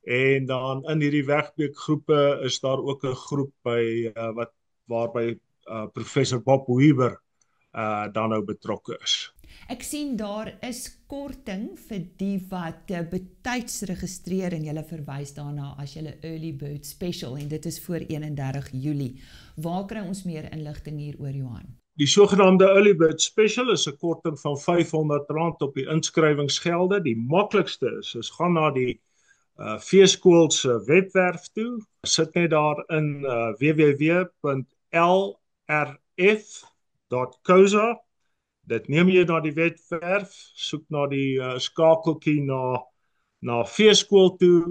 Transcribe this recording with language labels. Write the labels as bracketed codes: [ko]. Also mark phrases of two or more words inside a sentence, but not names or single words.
[af] En dan in hierdie wegbeekgroepe is daar ook 'n groep by waarby professor Bob Weaver dan nou betrokke is. Ek sien daar is korting vir die wat betyds registreer en julle verwys daarna as julle [en] early bird special [af] en dit is voor 31 Julie. Waar kry ons meer inligting hieroor, Johan? Die sogenaamde [en] early bird special [af] is 'n korting van R500 op die inskrywingsgelde. Die maklikste is gaan na die Veeskool se webwerf toe. Sit net daar in www.lrf.co.za. Dit neem jy na die webwerf, soek na die skakeltjie na Veeskool toe.